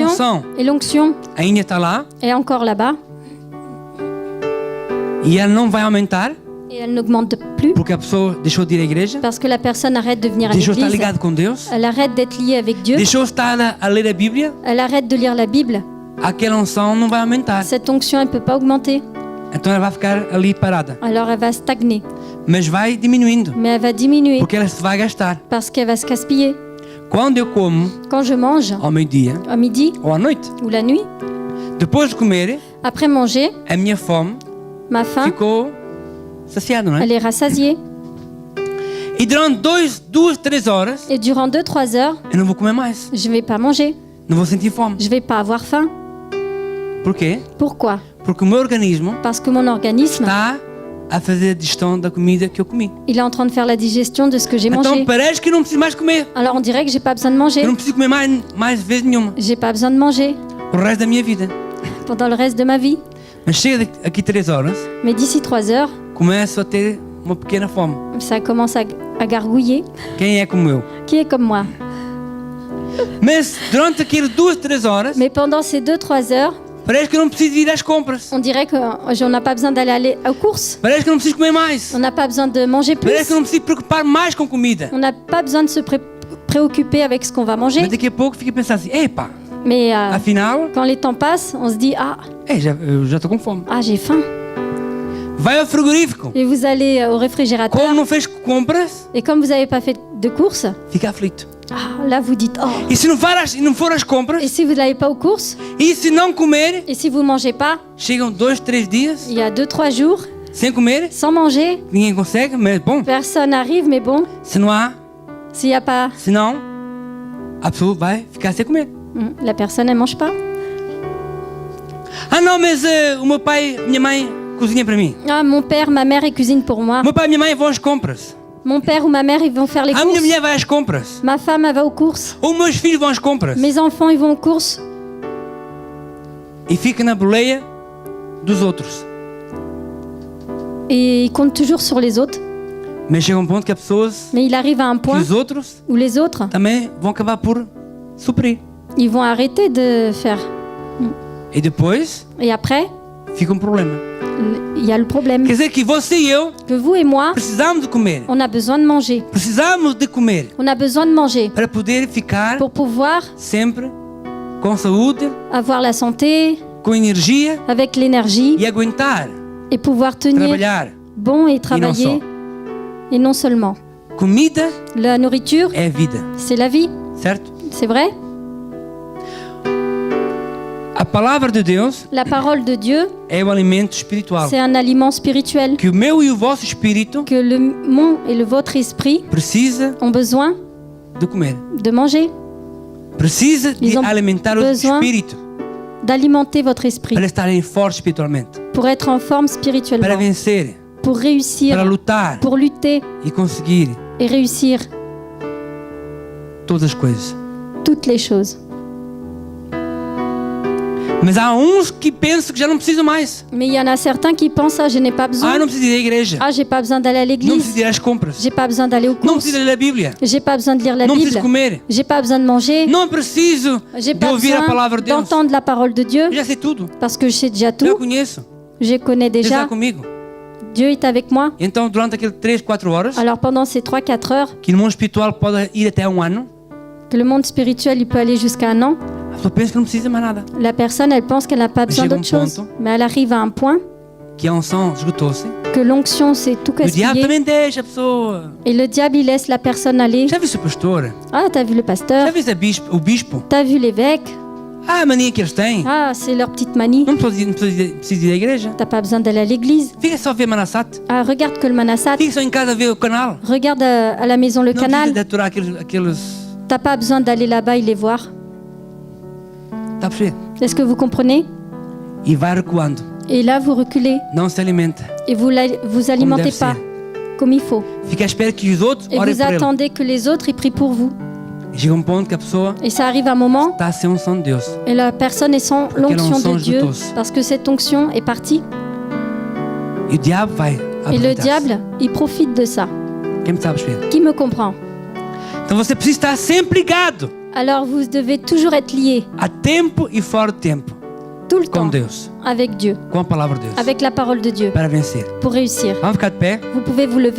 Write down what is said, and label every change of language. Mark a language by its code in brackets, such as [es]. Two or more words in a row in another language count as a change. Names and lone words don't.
[pt] unção [fr] et l'onction [pt] ainda está lá [fr] est encore là-bas, [pt] e ela não vai aumentar, [fr] et elle n'augmente plus, [pt] porque a pessoa deixou de ir à igreja, [fr] parce que la personne arrête de venir à [pt] deixou de estar [fr] l'église. [pt] ligado com Deus, [fr] Elle arrête d'être liée avec Dieu. [pt] deixou de estar a ler a Bíblia, [fr] Elle arrête de lire la Bible. [pt] aquela unção não vai aumentar. [fr] Cette onction, elle ne peut pas augmenter. [pt] Então ela vai ficar ali parada. [fr] Alors elle va stagner. [pt] Mas vai diminuindo, [fr] Mais elle va diminuer [pt] porque ela se vai gastar. [fr] parce qu'elle va se gaspiller. [pt] Quando eu como [fr] Quand je mange [pt] ao meio-dia [fr] à midi [pt] ou à noite, [fr] ou la nuit, [pt] depois de comer, [fr] après manger, [pt] a minha fome [fr] ma faim, [pt] ficou saciada, não é? [fr] elle est rassasiée. [pt] E durante 2, 3 horas, [fr] Et durant 2-3 heures, [pt] eu não vou comer mais. [fr] je ne vais pas manger. [pt] Não vou sentir fome. [fr] Je ne vais pas avoir faim. [pt] Por quê? [fr] Pourquoi? [pt] Porque o meu organismo [fr] Parce que mon organisme, [pt] está a fazer a digestão da comida que eu comi. [fr] il est en train de faire la digestion de ce que j'ai [pt] Então [fr] mangé. [pt] parece que eu não preciso mais comer. [fr] Alors on dirait que j'ai pas besoin de manger. [pt] Eu não preciso comer mais vezes nenhuma. [fr] J'ai pas besoin de manger [pt] O resto da minha vida. [fr] pendant le reste de ma vie. [pt] Mas chega aqui 3 horas, [fr] Mais d'ici 3 heures, [pt] começo a ter uma pequena fome. [fr] ça commence à gargouiller. [pt] Quem é como eu? [fr] Qui est comme moi? [pt] Mas durante aquelas 2, 3 horas, [fr] Mais pendant ces 2-3 heures, [pt] parece que eu não preciso ir às compras. [fr] on dirait qu'on n'a pas besoin d'aller aux courses. [pt] Parece que eu não preciso comer mais. [fr] On n'a pas besoin de manger [pt] Parece que [fr] plus. [pt] eu não preciso preocupar mais com comida. [fr] On n'a pas besoin de se préoccuper avec ce qu'on va manger. [pt] Mas daqui a pouco fica pensando assim, epá, [fr] Mais [pt] afinal, [fr] quand les temps passent, on se dit [pt] eu já estou com fome. [fr] j'ai faim. [pt] Vai ao frigorífico. [fr] Et vous allez au réfrigérateur. [pt] Como não fez compras, [fr] Et comme vous n'avez pas fait de courses, [pt] fica aflito. [fr] là vous dites [pt] E se não for às compras, [fr] Et si vous n'allez pas aux courses, [pt] e se não comer, [fr] et si vous ne mangez pas, [pt] chegam 2, 3 dias [fr] il y a 2-3 jours, [pt] sem comer, [fr] sans manger, [pt] ninguém consegue, mas bom, [fr] personne n'arrive, mais bon, [pt] se não há, [fr] s'il n'y a pas, [pt] se não, a pessoa vai ficar sem comer. [fr] la personne, elle ne mange pas. [pt] Ah não, mas o meu pai, minha mãe cozinha para mim. [fr] Mon père, ma mère, ils cuisinent pour moi. [pt] Meu pai e minha mãe vão às compras. [fr] Mon père ou ma mère, ils vont faire les [pt] A minha [fr] courses. [pt] mulher vai às compras. [fr] Ma femme, elle va aux courses. [pt] Ou meus filhos vão às compras. [fr] Mes enfants, ils vont aux courses. [pt] e fica na boleia dos outros. [fr] et il compte toujours sur les autres. [pt] Mas chega ponto que as pessoas, [fr] Mais il arrive à un [pt] que [fr] point [pt] os outros [fr] où les autres, [pt] também vão acabar por suprir. [fr] ils vont arrêter de faire. [pt] E depois [fr] Et après, [pt] fica problema. [fr] il y a le problème [pt] Quer dizer que você e eu [fr] que vous et moi, [pt] precisamos de comer. [fr] on a besoin de manger. [pt] Precisamos de comer [fr] On a besoin de manger [pt] para poder ficar [fr] pour pouvoir [pt] sempre com saúde, [fr] avoir la santé, [pt] com energia [fr] avec l'énergie [pt] e aguentar [fr] et pouvoir tenir [pt] trabalhar. [fr] bon et travailler. [pt] só. [fr] Et non seulement. [pt] Comida [fr] La nourriture, [pt] é vida, [fr] c'est la vie, [pt] certo? [fr] c'est vrai. [pt] A palavra de Deus [fr] La parole de Dieu, [pt] é o alimento espiritual. [fr] c'est un aliment spirituel [pt] Que o meu e o vosso espírito [fr] que mon et le votre esprit [pt] precisa [fr] ont besoin [pt] de comer. [fr] de manger, [pt] Precisa de [fr] Ils ont [pt] alimentar o [fr] besoin [pt] espírito [fr] d'alimenter votre esprit [pt] para estarem fortes espiritualmente, [fr] pour être en forme [pt] para [fr] spirituellement, [pt] vencer, [fr] pour réussir, [pt] para lutar [fr] pour lutter [pt] e conseguir [fr] et réussir [pt] todas as coisas. [fr] toutes les choses. [pt] Mas há uns que pensam que já não precisam mais. [fr] Mais il y en a certains qui pensent, ah, je n'ai pas [pt] Ah, [fr] besoin, [pt] não preciso ir à igreja. [fr] ah, j'ai pas besoin d'aller à [pt] Não preciso [fr] l'église, [pt] ir às compras. [fr] j'ai pas besoin d'aller aux [pt] Não [fr] courses, [pt] preciso ler a Bíblia. [fr] j'ai pas besoin de lire la [pt] Não preciso [fr] Bible, [pt] comer. [fr] j'ai pas besoin de manger, [pt] Não preciso [fr] j'ai [pt] de [fr] pas [pt] ouvir a palavra [fr] besoin [pt] de Deus. [fr] d'entendre la parole de Dieu [pt] Eu já sei tudo. [fr] parce que je sais déjà [pt] Já [fr] tout, [pt] conheço. [fr] je connais [pt] Deus está [fr] déjà, [pt] comigo. [fr] Dieu est avec moi. [pt] Então, durante aqueles 3, 4 horas, [fr] Alors pendant ces 3-4 heures, [pt] que no mundo espiritual pode ir até ano, [fr] que le monde spirituel il peut aller jusqu'à 1 an, [pt] a pessoa pensa que não precisa mais nada. [fr] la personne elle pense qu'elle n'a pas besoin [pt] chega [fr] d'autre chose, [pt] ponto [fr] mais elle arrive à un point [pt] Que a unção esgotou-se. [fr] que l'onction c'est tout [pt] O diabo [fr] gaspillé [pt] também deixa a pessoa. [fr] et le diable il laisse la personne aller. [pt] Já viu o pastor? [fr] Ah, t'as vu le pasteur, [pt] Já viu o bispo? [fr] t'as vu l'évêque, [pt] Ah, a mania que eles têm. [fr] ah c'est leur petite manie, [pt] Não precisa ir à igreja. [fr] t'as pas besoin d'aller à l'église, [pt] Fica só a ver Manassat. [fr] ah regarde que le Manassat, [pt] Fica só em casa a ver o canal. [fr] regarde à la maison le [pt] Não precisa [fr] canal, [pt] de aturar aqueles... [fr] t'as pas besoin d'aller là-bas et les voir. [pt] Está a perceber? [fr] Est-ce que vous comprenez? [pt] E vai recuando. [fr] Et là vous reculez [pt] Não se alimenta. [fr] et vous alimentez [pt] deve [fr] pas [pt] ser. [fr] comme il faut [pt] Fica à espera que os outros [fr] et [pt] orem [fr] vous [pt] por ele. [fr] attendez que les autres ils prient pour vous. [pt] E chega ponto que a pessoa [fr] Et ça arrive à un moment [pt] está sem unção de Deus. [fr] et la personne est sans l'onction onction de Dieu [pt] esgotou-se. [fr] parce que cette onction est partie. [pt] E o diabo vai [fr] Et le [pt] aproveitar-se. [fr] diable, il profite de ça. [pt] Quem me sabe perceber? [fr] Qui me comprend? [pt] Então você precisa estar sempre ligado. [fr] Alors vous devez toujours être lié [pt] A tempo e fora de tempo. [fr] tout le [pt] Com [fr] temps [pt] Deus. [fr] avec Dieu, [pt] Com a palavra de Deus. [fr] avec la parole de Dieu [pt] Para vencer. [fr] pour réussir. [pt] Vamos ficar de pé. [fr] Vous pouvez vous lever.